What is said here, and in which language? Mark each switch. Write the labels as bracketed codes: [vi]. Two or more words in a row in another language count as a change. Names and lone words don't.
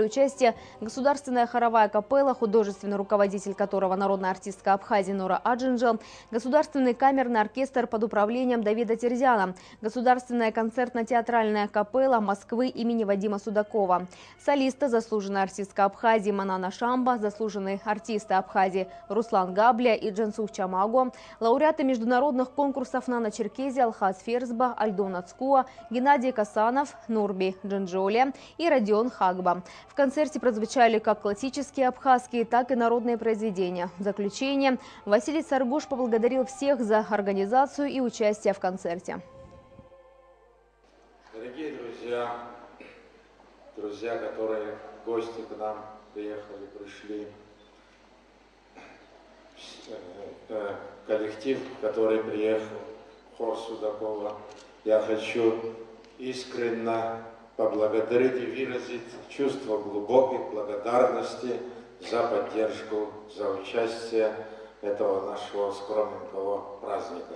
[ru] участие государственная хоровая капелла, художественный руководитель которого народная артистка Абхазии Нора Аджинджел, государственный камерный оркестр под управлением Давида Терзяна, государственная концертно-театральная капелла Москвы имени Вадима Судакова, солисты, заслуженная артистка Абхазии Манана Шамба, заслуженные артисты Абхазии Руслан Габля и Джансух Чамаго, лауреаты международных конкурсов Нано-Черкезия Алхаз Ферзба, Альдон Ацкуа, Геннадий Касанов, Нурби Джанджоли и Родион Хагба. В концерте прозвучали как классические абхазские, так и народные произведения. В заключение Василий Царгуш поблагодарил всех за организацию и участие в концерте. Дорогие друзья, которые гости к нам пришли, коллектив, который приехал, хор Судакова, я хочу искренне поблагодарить и выразить чувство глубокой благодарности за поддержку, за участие этого нашего скромненького праздника.